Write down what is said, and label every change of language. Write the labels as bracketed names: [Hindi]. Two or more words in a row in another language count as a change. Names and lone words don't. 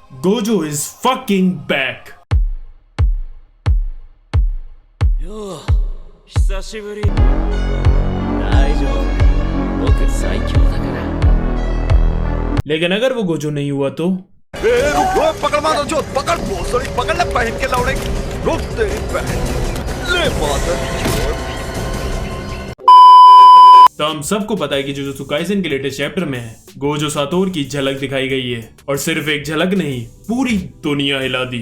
[English] Gojo is fucking back. [Japanese] よう久しぶり。大丈夫だ、僕最強だから。 [Hindi] लेकिन अगर वो गोजो नहीं हुआ तो रुक पकड़ मारो जो पकड़ भोसड़ी पकड़ ले पहन के लौड़े रुक तेरी बहन ले मादर चोद। तो हम सबको पता है कि जुजुत्सु काइसेन के [English] latest chapter [Hindi] में गोजो सातोर की झलक दिखाई गई है और सिर्फ एक झलक नहीं पूरी दुनिया हिला दी।